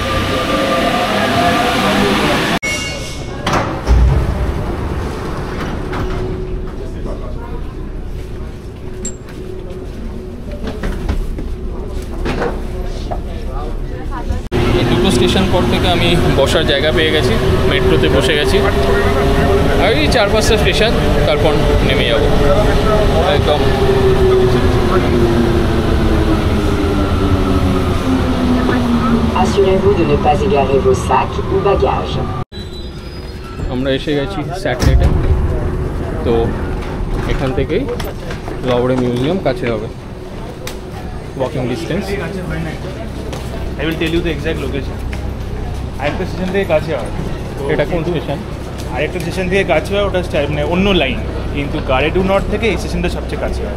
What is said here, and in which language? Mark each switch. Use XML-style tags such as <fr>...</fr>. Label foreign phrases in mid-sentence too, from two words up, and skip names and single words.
<bn>দুটো স্টেশন পর থেকে আমি বসার জায়গা পেয়ে গেছি, মেট্রোতে বসে গেছি। আর এই 4-5টা স্টেশন, তারপর নেমে যাব একদম।</bn> <fr>Assurez-vous de ne pas égarer vos sacs ou bagages.</fr> <bn>আমরা এসে গেছি স্যাটলেটে। তো এখান থেকেই লভরে মিউজিয়াম কাছে হবে,</bn> <en>walking distance. I will tell you the exact location.</en> <bn>আরেকটা স্টেশন থেকে কাছে হয়। এটা কোন স্টেশন? আরেকটা স্টেশন থেকে কাছে হয়, ওটা মানে অন্য লাইন, কিন্তু গাড়েডু নর্থ থেকে এই স্টেশনটা সবচেয়ে কাছে হয়।</bn>